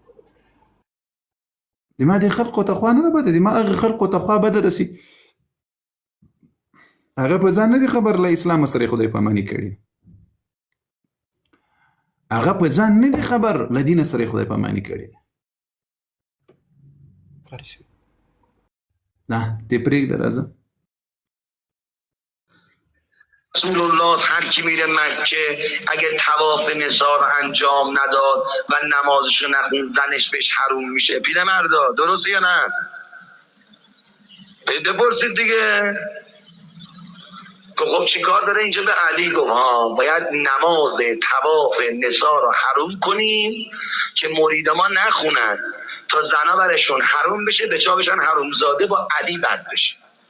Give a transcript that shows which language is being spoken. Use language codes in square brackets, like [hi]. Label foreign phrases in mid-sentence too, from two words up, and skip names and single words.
[ps] د ما دې خلقو ته خوا نه ده بده، د ما هغه خلقو ته خوا بده ده چې هغه په ځان نه دي خبر له اسلام سره خدای پاماني کړي، هغه په ځان نه دي خبر له دین سره خدای پاماني کړي. نه دې پرېږده راځه. [fa] رسول الله هر کی میره مکه اگه طواف نسا رو انجام نداد و نمازش رو نخون زنش بهش حروم میشه. پیرمردا درسته یا نه؟ بپرسید دیگه. خب چیکار داره اینجا؟ به علی گفت باید نماز طواف نسا رو حروم کنیم که مرید ما نخونن تا زنا برشون حروم بشه، به جا بشن حروم زاده، با علی بد بشه.